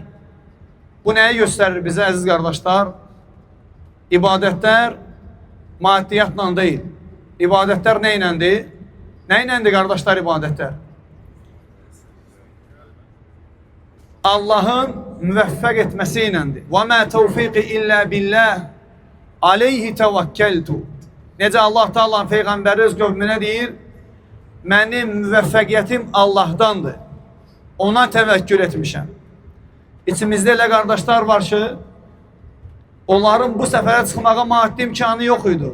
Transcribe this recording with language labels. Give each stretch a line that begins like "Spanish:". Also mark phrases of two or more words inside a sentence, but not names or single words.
Azerbaijani: Bu nəyi göstərir bizə, əziz qardaşlar? İbadətlər maddiyyatla deyil. İbadətlər nə iləndir? Nə iləndir, qardaşlar, ibadətlər? Allahın müvəffəq etməsi iləndir.
Arabic: وَمَا تَوْفِقِ إِلَّا بِاللّٰهِ عَلَيْهِ تَوَكَّلْتُ Necə Allah Teala Peyğəmbəri öz qövmünə deyir, mənim müvəffəqiyyətim Allahdandır.
Azerbaijani: Ona təvəkkül etmişəm. İçimizdə elə qardaşlar var ki, onların bu səfərə çıxmağa maddi imkanı yox idi.